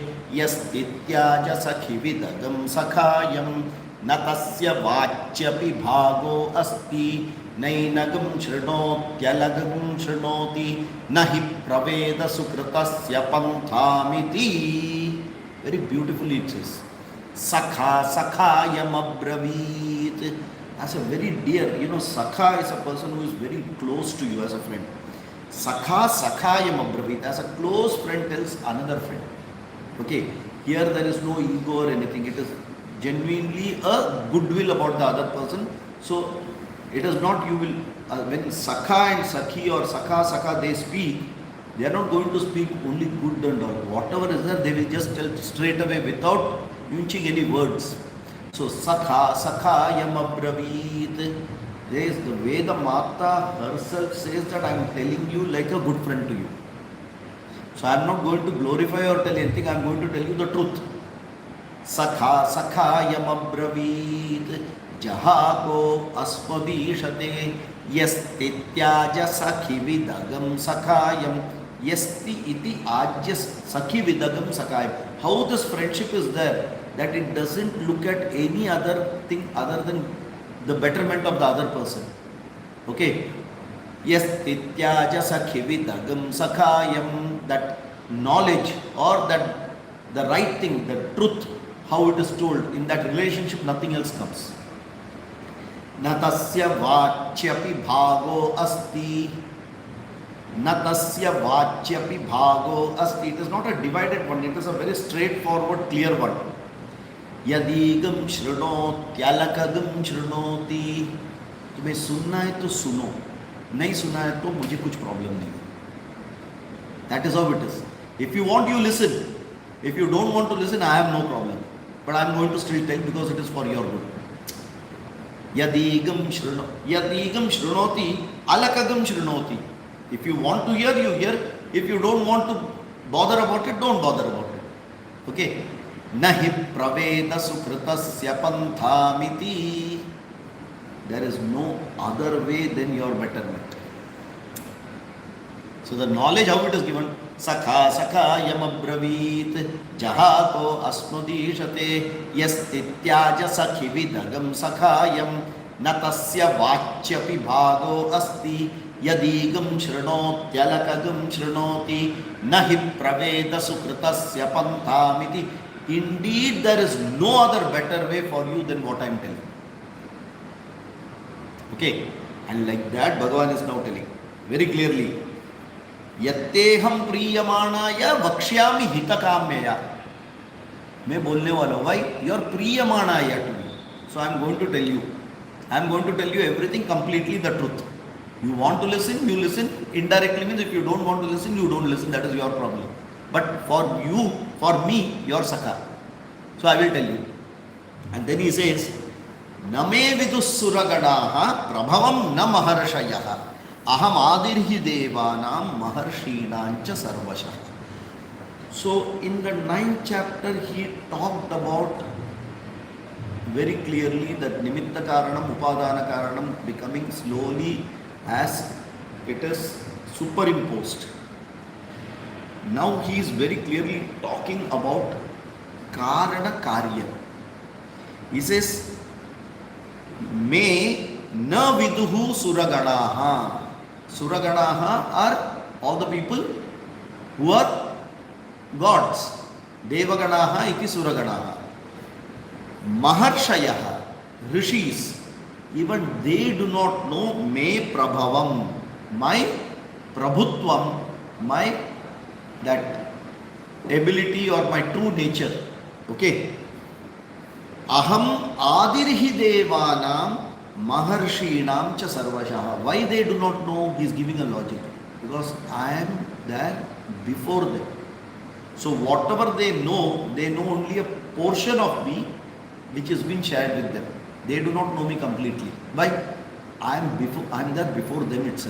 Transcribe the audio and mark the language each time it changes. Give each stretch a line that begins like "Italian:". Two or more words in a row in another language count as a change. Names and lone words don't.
Sanskrit: yastityaja sakhividagam sakhayam natasya vachyapi bhago asti nainagam shrinothyalagam shrinoti nahi praveda sukritasya panthamiti.
English: Very beautifully it says.
Sanskrit: Sakha sakhayamabravit.
English: As a very dear, Sakha is a person who is very close to you as a friend.
Sanskrit: Sakha sakhayam abravit.
English: As a close friend tells another friend. Okay, here there is no ego or anything. It is genuinely a goodwill about the other person. So, it is not you will, when Sakha and Sakhi or Sakha they speak, they are not going to speak only good and all. Whatever is there, they will just tell straight away without using any words.
Sanskrit: So Sakha sakhayam abravit.
English: There is the Veda Mata herself says that I am telling you like a good friend to you. So I am not going to glorify or tell anything, I am going to tell you the truth.
Sanskrit: Sakha sakhayam abravit jahako asmadishate yastityaja sakhi vidagam sakhayam yasti iti ajyas sakhi vidagam sakhayam.
English: How this friendship is there? That it doesn't look at any other thing other than the betterment of the other person. Okay. Yes,
Sanskrit: tityaja sakhi vidagam sakhayam,
English: that knowledge or that the right thing, the truth, how it is told, in that relationship nothing else comes.
Sanskrit: Natasya vachyapi bhago asti. Natasya vachyapi bhago asti.
English: It is not a divided one, it is a very straightforward, clear one.
Sanskrit: यदीगम शृणोत्यलकगम शृणोति.
Hindi: तुम्हें सुनना है तो सुनो, नहीं सुना है तो मुझे कुछ प्रॉब्लम नहीं है.
English: That is how it is. If you want, you listen. If you don't want to listen, I have no problem. But I am going to still tell because it is for your good.
Sanskrit: Yadigam shrunoti, alakagam shrunoti.
English: If you want to hear, you hear. If you don't want to bother about it, don't bother about it. Okay?
Sanskrit: Nahi praveda sukritasya panthamiti.
English: There is no other way than your betterment. So the knowledge, how it is given,
Sanskrit: sakha sakha yam abravit jahato asnudishate yastityaja sakhi vidagam sakhayam natasya vachyapi bhago asti yadigam shrunotyalakagam shrunoti nahi praveda sukritasya panthamiti.
English: Indeed, there is no other better way for you than what I am telling. Okay, and like that Bhagavan is now telling very clearly,
Sanskrit: यत्तेहम प्रियमाणाय वक्ष्यामि हितकाम्यया.
Hindi: मैं बोलने वाला हूँ भाई,
English: you are प्रियमाणाय to me. So I am going to tell you. I am going to tell you everything completely the truth. You want to listen, you listen. Indirectly means if you don't want to listen, you don't listen. That is your problem. But for you, for me, you are Sakha. So I will tell you. And then he says,
Sanskrit: Name vidussuragadaha prabhavam na maharshayaha. Aham adirhi devanam maharshinancha sarvasha.
English: So in the 9th chapter he talked about very clearly that
Sanskrit: nimitta karanam, upadana karanam
English: becoming slowly as it is superimposed. Now he is very clearly talking about
Sanskrit: karana karya.
English: He says,
Sanskrit: Me na viduhu suragadaha.
English: Suragadaha are all the people who are gods.
Sanskrit: Devagadaha iti suragadaha. Maharshayaha,
English: rishis, even they do not know me prabhavam, my prabhutvam, my that ability or my true nature. Okay.
Sanskrit: Aham adirhi devanam maharshinam cha sarvashaha.
English: Why they do not know? He is giving a logic. Because I am there before them. So whatever they know only a portion of me which has been shared with them. They do not know me completely. Why? I am there before them itself.